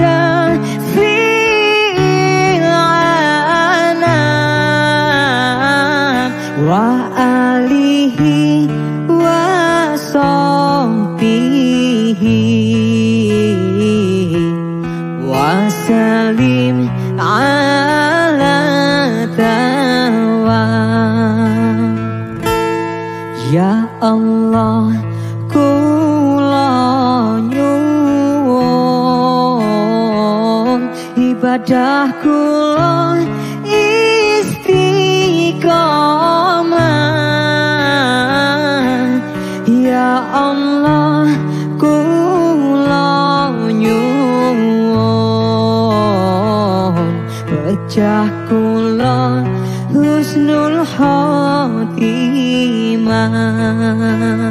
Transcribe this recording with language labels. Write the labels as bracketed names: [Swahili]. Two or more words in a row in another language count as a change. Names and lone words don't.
[Arabic] شفيع الأنام وعلى آله وصحبه وسلم على الدوام. يا الله, [Javanese] kula nyuwun ibadah kula istiqomah. [Arabic] يا الله, [Javanese] kula nyuwun pecah kula [Arabic] حسن الخاتمة.